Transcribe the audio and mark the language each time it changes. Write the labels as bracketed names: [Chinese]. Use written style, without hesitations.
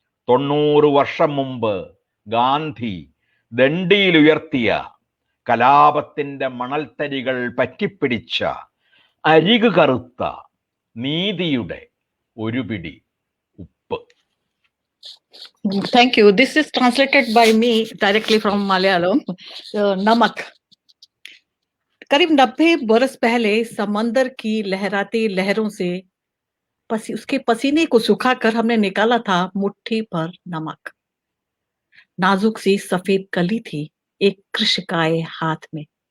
[Malayalam] 90 വർഷം മുമ്പ് ഗാന്ധി ദണ്ഡിയിലുയർത്തിയ കലാപത്തിൻ്റെ മണൽത്തരികൾ പറ്റിപ്പിടിച്ച അരികു കറുത്ത നീതിയുടെ ഒരു പിടി ഉപ്പ്. [English] Thank you. This is translated by me directly from Malayalam. [Hindi] नमक. करीब 90 बरस पहले समंदर की लहराती लहरों से उसके पसीने को सुखाकर हमने निकाला था मुट्ठी भर नमक. नाजुक सी सफेद कली थी एक कृषकाय हाथ में.